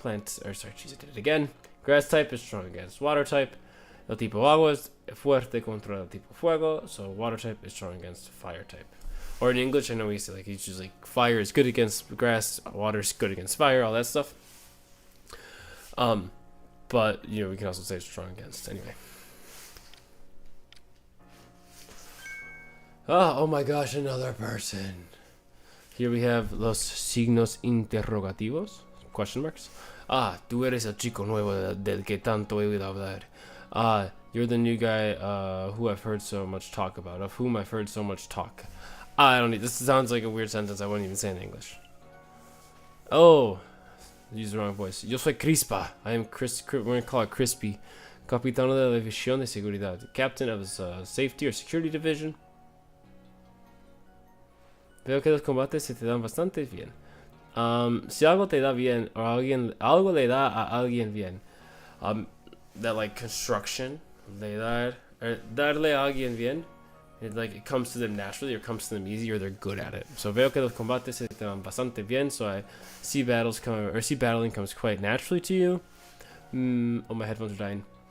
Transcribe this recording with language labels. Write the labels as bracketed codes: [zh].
[en] I did it again. Grass type is strong against water type. [es] El tipo agua is fuerte contra el tipo fuego. [en] So water type is strong against fire type. Or in English, I know we say like it's just like fire is good against grass, water is good against fire, all that stuff. But you know we can also say strong against anyway. Oh my gosh, another person. Here we have [es] los signos interrogativos, [en] question marks. [es] Tú eres el chico nuevo del que tanto he oído hablar. [en] You're the new guy who I've heard so much talk about, of whom I've heard so much talk. I don't need, this sounds like a weird sentence I wouldn't even say in English. Oh, use the wrong voice. [es] Yo soy Crispa. [en] I am we're going to call it Crispy. [es] Capitano de la División de Seguridad. [en] Captain of his safety or security division. [es] Veo que los combates se te dan bastante bien. Si algo te da bien, o algo le da a alguien bien. [en] That like construction, [es] darle a alguien bien, [en] it comes to them naturally or comes to them easy or they're good at it. So [es] veo que los combates se te dan bastante bien, [en] so I see battling comes quite naturally to you. Oh, my headphones are dying.